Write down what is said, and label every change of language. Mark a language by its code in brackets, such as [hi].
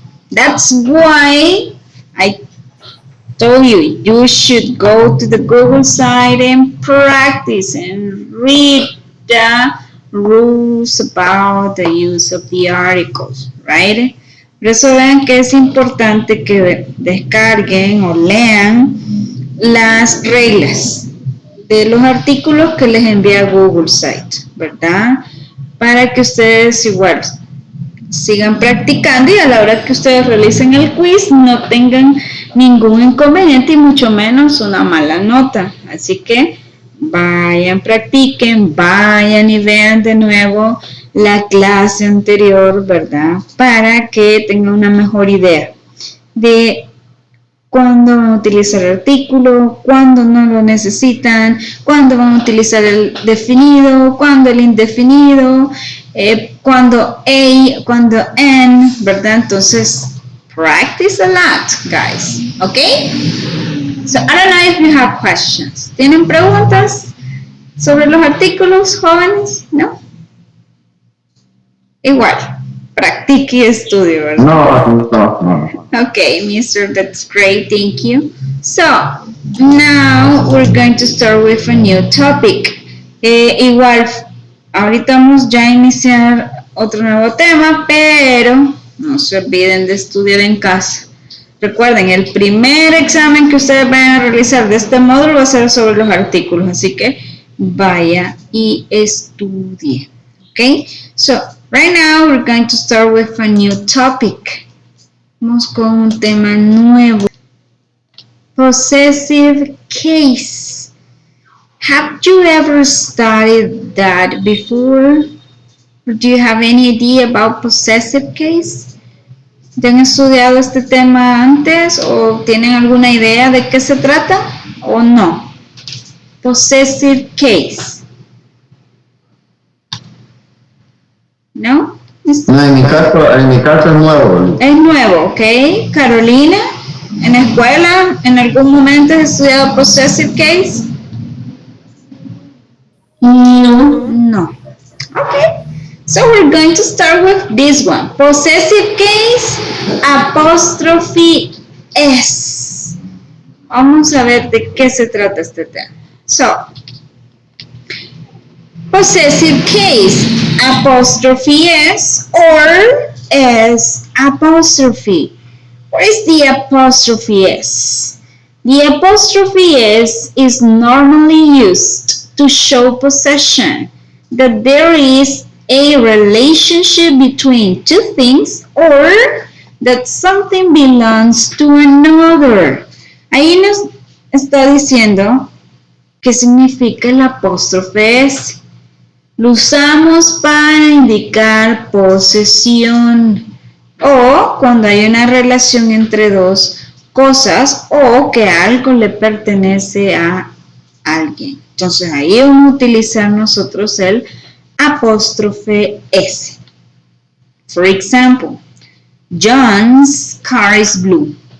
[en] That's why I told you should go to the Google site and practice and read the rules about the use of the articles, right? [es] Por eso vean que es importante que descarguen o lean las reglas de los artículos que les envía Google Site, ¿verdad? Para que ustedes igual sigan practicando y a la hora que ustedes realicen el quiz no tengan ningún inconveniente y mucho menos una mala nota. Así que vayan, practiquen, vayan y vean de nuevo la clase anterior, ¿verdad? Para que tengan una mejor idea de cuándo van a utilizar el artículo, cuándo no lo necesitan, cuándo van a utilizar el definido, cuándo el indefinido, cuándo a, cuándo an, ¿verdad? [en] Entonces, practice a lot, guys, ¿ok? So, I don't know if you have questions. [es] ¿Tienen preguntas sobre los artículos, jóvenes? ¿No? Igual, practique y estudie, ¿verdad? No. [en] Okay, Mr. That's great. Thank you. So, now we're going to start with a new topic. [es] Igual, ahorita vamos ya a iniciar otro nuevo tema, pero no se olviden de estudiar en casa. Recuerden, el primer examen que ustedes van a realizar de este módulo va a ser sobre los artículos, así que vaya y estudie. [en] Okay, so right now we're going to start with a new topic. [es] Vamos con un tema nuevo. Possessive case. [en] Have you ever studied that before? Or do you have any idea about possessive case? [es] ¿Ya han estudiado este tema antes o tienen alguna idea de qué se trata o no? [en] Possessive case. [es] ¿No? No, en mi caso es nuevo. Es nuevo, ¿ok? Carolina, ¿en la escuela en algún momento has estudiado possessive case? No. No. Okay. [en] So we're going to start with this one. [es] Possessive case, apóstrofe S. Vamos a ver de qué se trata este tema. [en] So, possessive case, apostrophe S or S apostrophe. What is the apostrophe S? The apostrophe S is normally used to show possession, that there is a relationship between two things or that something belongs to another. [es] Ahí nos está diciendo qué significa el apóstrofe S. Lo usamos para indicar posesión o cuando hay una relación entre dos cosas o que algo le pertenece a alguien. Entonces ahí vamos a utilizar nosotros el apóstrofe S. [en] For example, John's car is blue.